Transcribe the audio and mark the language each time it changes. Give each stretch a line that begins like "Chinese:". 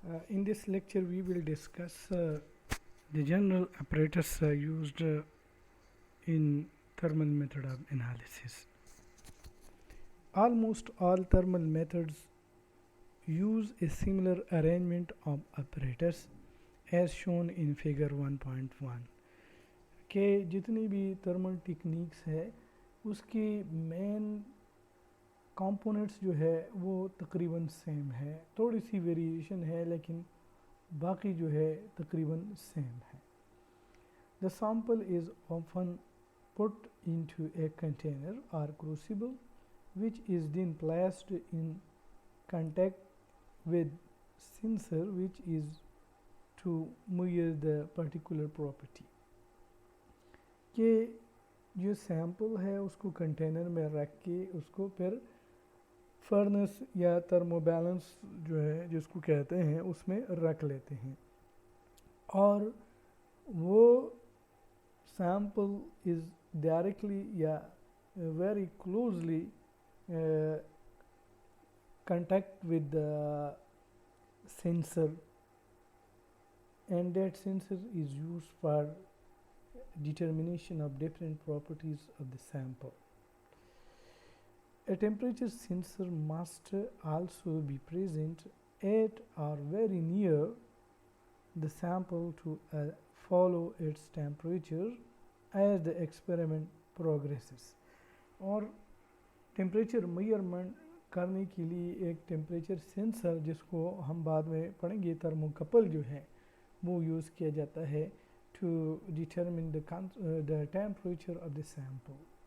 English: In this lecture we will discuss the general apparatus used in thermal method of analysis. Almost all thermal methods use a similar arrangement of apparatus as shown in figure 1.1.
Urdu: کہ جتنی بھی thermal techniques ہے اس کی main components جو ہے وہ تقریباً same ہے، تھوڑی سی ویریشن ہے لیکن باقی جو ہے تقریباً سیم ہے.
English: The sample is often put into a container or crucible which is then placed in contact with sensor which is to measure the particular property.
Urdu: کہ جو سیمپل ہے اس کو کنٹینر میں رکھ کے اس کو پھر فرنس یا تھرمو بیلنس جو ہے جس کو کہتے ہیں اس میں رکھ لیتے ہیں، اور وہ سیمپل از ڈائریکٹلی یا very closely
English: Contact with the sensor and that sensor is used for determination of different properties of the sample. A temperature sensor must also be present at or very near the sample to follow its temperature as the experiment progresses.
Urdu: اور temperature measurement کرنے کے لیے ایک temperature sensor جس کو ہم بعد میں پڑھیں گے تھرموکپل جو ہے وہ یوز کیا جاتا ہے
English: to determine the temperature of the sample.